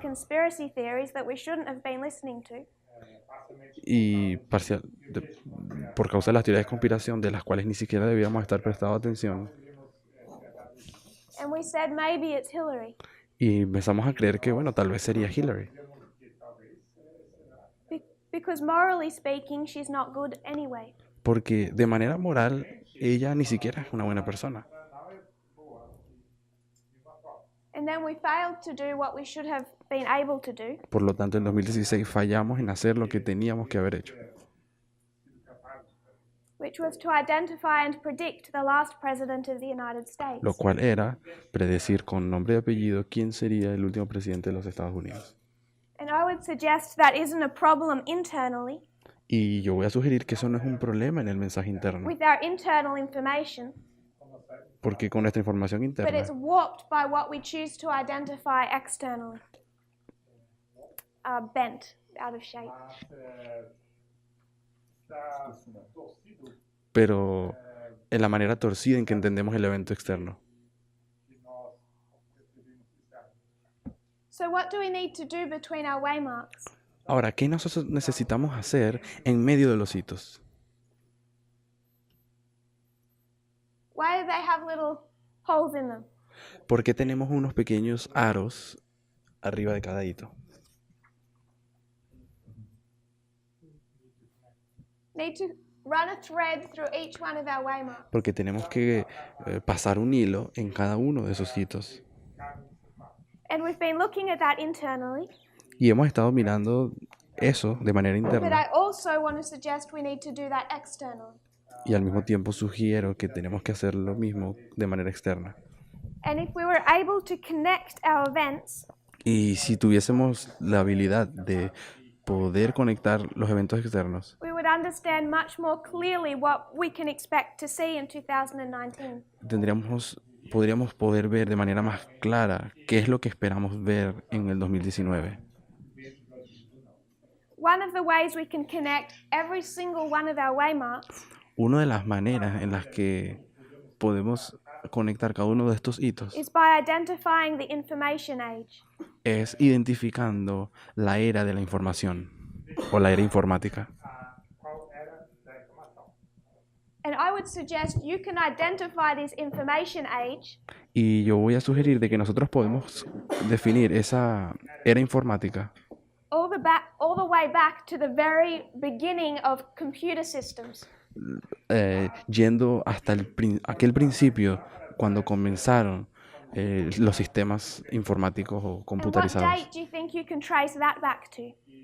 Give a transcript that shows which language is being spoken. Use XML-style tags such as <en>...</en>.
<en>conspiracy theories that we shouldn't have been listening to,</en> <es>y por causa de las teorías de conspiración de las cuales ni siquiera debíamos estar prestando atención.</es> <en>and we said maybe it's Hillary.</en> <es>Y empezamos a creer que, bueno, tal vez sería Hillary.</es> <en>Because morally speaking, she's not good anyway.</en> <es>Porque de manera moral, ella ni siquiera es una buena persona.</es> <en>And then we failed to do what we should have been able to do,</en> <es>Por lo tanto, en 2016 fallamos en hacer lo que teníamos que haber hecho,</es> <en>which was to identify and predict the last president of the United States.</en> <es>lo cual era predecir con nombre y apellido quién sería el último presidente de los Estados Unidos.</es> <en>And I would suggest that isn't a problem internally</en> <es>Y yo voy a sugerir que eso no es un problema en el mensaje interno,</es> <en>with our internal information,</en> <es>porque con nuestra información</es> <en>but</en> <es>interna</es> <en>it's warped by what we choose to identify externally. Bent, out of shape.</en> <es>Está torcido pero en la manera torcida en que entendemos el evento externo.</es> <pt>que nós recebemos externo.</pt> <en>So what do we need to do between our waymarks?</en> <es>Ahora, ¿qué nosotros necesitamos hacer en medio de los hitos?</es> <en>Why do they have little holes in them?</en> <es>¿Por qué tenemos unos pequeños aros arriba de cada hito?</es> <en>Need to run a thread through each one of our waymarks.</en> <es>Porque tenemos que pasar un hilo en cada uno de esos hitos.</es> <en>And we've been looking at that internally,</en> <es>Y hemos estado mirando eso de manera</es> <en>but I</en> <es>interna.</es> <en>also want to suggest we need to do that externally.</en> <es>Y al mismo tiempo sugiero que tenemos que hacer lo mismo de manera externa.</es> <en>And if we were able to connect our events,</en> <es>Y si tuviésemos la habilidad de poder conectar los eventos externos,</es> <en>we would understand much more clearly what we can expect to see in 2019.</en> <es>podríamos poder ver de manera más clara qué es lo que esperamos ver en el 2019.</es> <en>One of the ways we can connect every single one of our waymarks</en> <es>Una de las maneras en las que podemos conectar cada uno de estos hitos</es> <en>is by identifying the information age.</en> <es>es identificando la era de la información o la era informática.</es> <pt>Qual era da informação?</pt> <en>And I would suggest you can identify this information age</en> <es>Y yo voy a sugerir de que nosotros podemos definir esa era informática</es> <en>all the way back to the very beginning of computer systems.</en> <es>yendo hasta aquel principio cuando comenzaron los sistemas informáticos o</es> <en>And what</en> <es>computarizados.</es> <en>date do you think you can trace that back to?</en>